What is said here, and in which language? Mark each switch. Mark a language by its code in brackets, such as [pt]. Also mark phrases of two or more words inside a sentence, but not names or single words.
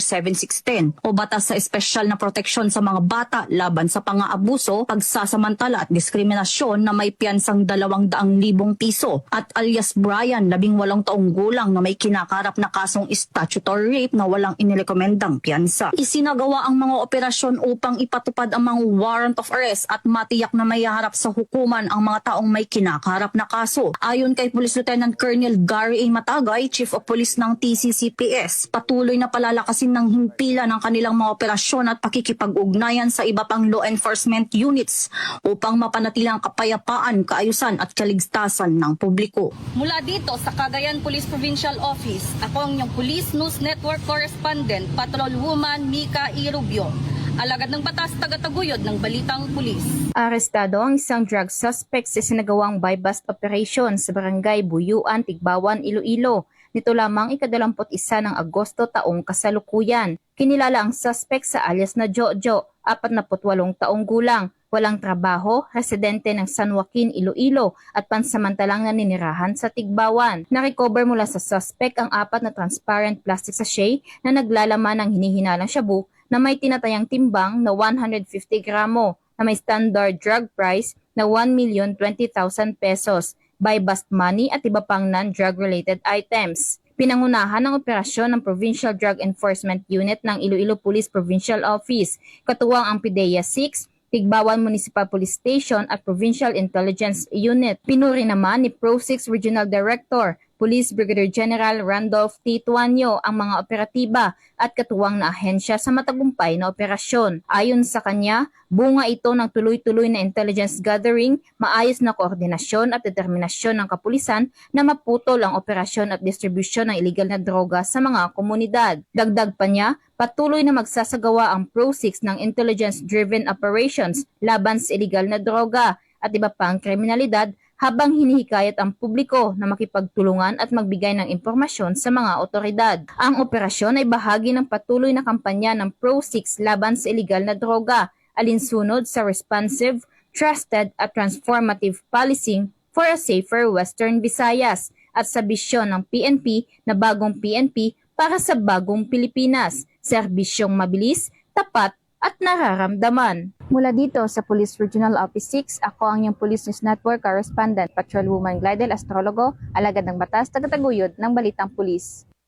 [tl] 7610 o batas sa espesyal na proteksyon sa mga bata laban sa pang-aabuso, pagsasamantala at diskriminasyon na may piyansang 200,000 piso, at alias Brian, 18 taong gulang na may kinakarap na kasong [en] statutory rape [tl] na walang inirekomendang piyansa. Isinagawa ang mga operasyon upang ipatupad ang mga [en] warrant of arrest [tl] at matiyak na may harap sa hukuman ang mga taong may kinakaharap na kaso. Ayon kay Police Lieutenant Colonel Gary A. Matagay, Chief of Police ng TCCPS, patuloy na palalakasin ng himpilan ng kanilang mga operasyon at pakikipag-ugnayan sa iba pang [en] law enforcement units [tl] upang mapanatili ang kapayapaan, kaayusan at kaligtasan ng publiko. Mula dito sa Cagayan Police Provincial Office, ako ang inyong [en] Police News Network Correspondent, [tl] Patrolwoman Mika E. Rubio. Alagad ng batas, tagataguyod ng Balitang Pulis. Arestado ang isang drug suspect sa sinagawang [en] buy-bust operation [tl] sa barangay Buyuan, Tigbawan, Iloilo. Nito lamang 21 ng Agosto taong kasalukuyan. Kinilala ang suspect sa alias na Jojo, 48 taong gulang, walang trabaho, residente ng San Joaquin, Iloilo at pansamantalang naninirahan sa Tigbawan. Narecover mula sa suspect ang 4 na [en] transparent plastic sachet [tl] na naglalaman ng hinihinalang shabu na may tinatayang timbang na 150 gramo na may [en] standard drug price [tl] na 1,020,000 pesos, [en] buy-bust money [tl] at iba pang [en] non-drug related items. [tl] Pinangunahan ng operasyon ng Provincial Drug Enforcement Unit ng Iloilo Police Provincial Office, katuwang ang PIDEA 6, Tigbawan Municipal Police Station at Provincial Intelligence Unit. Pinuri naman ni Pro 6 Regional Director Police Brigadier General Randolph T. Tuanyo ang mga operatiba at katuwang na ahensya sa matagumpay na operasyon. Ayon sa kanya, bunga ito ng tuloy-tuloy na [en] intelligence gathering, [tl] maayos na koordinasyon at determinasyon ng kapulisan na maputol ang operasyon at distribusyon ng iligal na droga sa mga komunidad. Dagdag pa niya, patuloy na magsasagawa ang Pro 6 ng [en] intelligence-driven operations [tl] laban sa iligal na droga at iba pang kriminalidad habang hinihikayat ang publiko na makipagtulungan at magbigay ng impormasyon sa mga otoridad. Ang operasyon ay bahagi ng patuloy na kampanya ng Pro 6 laban sa iligal na droga, alinsunod sa [en] responsive, trusted [tl] at [en] transformative policing for a safer Western Visayas [tl] at sa bisyon ng PNP na bagong PNP para sa bagong Pilipinas, serbisyong mabilis, tapat at nararamdaman. Mula dito sa Police Regional Office 6, ako ang iyong [en] Police News Network Correspondent, [tl] Patrolwoman Glidel Astrologo, alagad ng batas, tagataguyod ng Balitang Pulis.